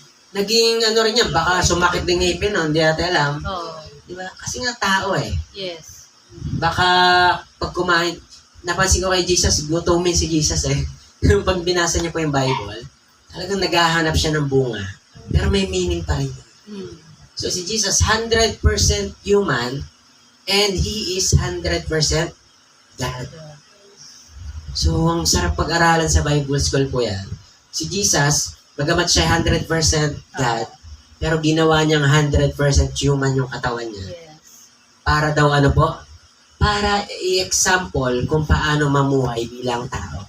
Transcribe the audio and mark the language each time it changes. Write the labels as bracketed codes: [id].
[tl] Naging ano rin yan, baka sumakit ng ngipin, no? Hindi natin alam. Oh. Diba? Kasi nga tao eh. [en] Yes. [tl] Baka pag kumain, napansin ko kay Jesus, gutumin si Jesus eh. Pag binasa niya po yung Bible, talagang naghahanap siya ng bunga. Pero may meaning pa rin. [en] So si Jesus, 100% human, and He is 100% God. [tl] So ang sarap pag-aralan sa Bible School po yan. Si Jesus, bagamat siya [en] 100% God, [tl] pero ginawa niyang [en] 100% human [tl] yung katawan niya. [en] Yes. [tl] Para daw ano po? Para i-example kung paano mamuhay bilang tao.